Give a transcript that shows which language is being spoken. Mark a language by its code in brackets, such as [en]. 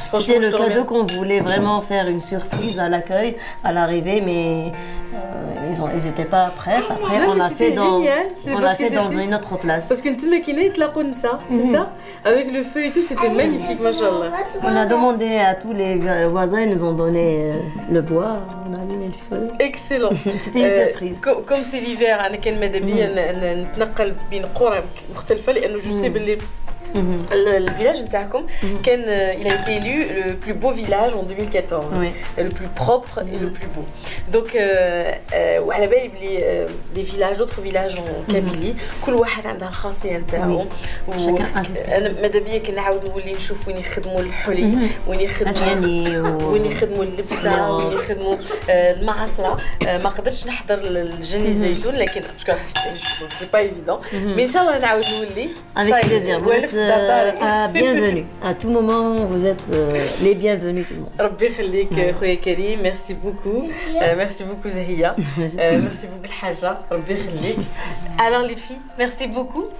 [fr] C'était le cadeau qu'on voulait vraiment faire une surprise à l'accueil, à l'arrivée, mais ils n'étaient pas prêts. Après, on l'a fait dans une autre place. Parce que tu m'as ça, c'est ça? Avec le feu et tout, c'était magnifique, machallah. On a demandé à tous les voisins, ils nous ont donné le bois, on a allumé le feu. Excellent. C'était une surprise. Comme c'est l'hiver, [ar] أنا كان ماذا بيا نتنقل بين قرى مختلفة لأنه [fr] جو سي [ar] باللي [fr] le village [ar] نتاعكم كان [fr] il a été élu le plus beau village en 2014. Oui. Le plus propre et le plus beau. Donc [ar] وعلى بالي بلي [fr] les villages d'autres villages en Kabylie [ar] كل واحد عندها الخاصية نتاعو. أنا ماذا بيا كي نعاود نولي نشوف وين يخدموا الحلي، وين يخدموا اللبسة، وين يخدموا المعصرة. ما قدرتش نحضر الجني زيتون لكن [fr] سي با ايفيدون، مي [ar] ان شاء الله نعاود نولي. [fr] Avec plaisir. Bienvenue. À tout moment, vous êtes les bienvenus tout le monde. [ar] ربي يخليك خويا كريم. [fr] ميرسي بوكو. ميرسي بوكو [ar] زهية. [fr] ميرسي بوكو [ar] الحاجة. ربي يخليك. [fr] Alors les filles, merci beaucoup.